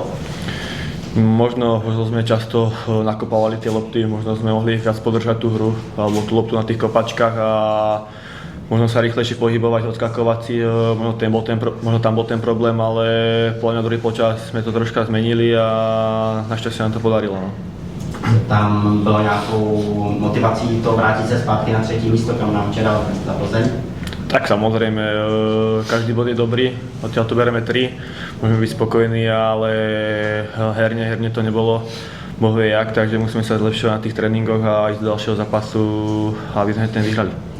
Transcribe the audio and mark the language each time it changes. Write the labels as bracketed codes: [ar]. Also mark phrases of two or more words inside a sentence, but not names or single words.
[sk] Možno sme často nakopávali tie lopty, možno sme mohli viac podržať tú hru alebo tú loptu na tých kopačkách a možno sa rýchlejšie pohybovať, odskakovať si, možno tam bol ten problém, ale podľa mňa druhý počas sme to troška zmenili a našťastie nám to podarilo. No. [cs] Tam bylo nějakou motivací to vrátit se zpátky na 3. místo, kam nám včera za Plzeň? [sk] Tak samozrejme, každý bod je dobrý, odtiaľ to bereme 3, môžeme byť spokojní, ale herne to nebolo bohvie jak, takže musíme sa zlepšovať na tých tréningoch a ísť do ďalšieho zápasu, aby sme ten vyhrali.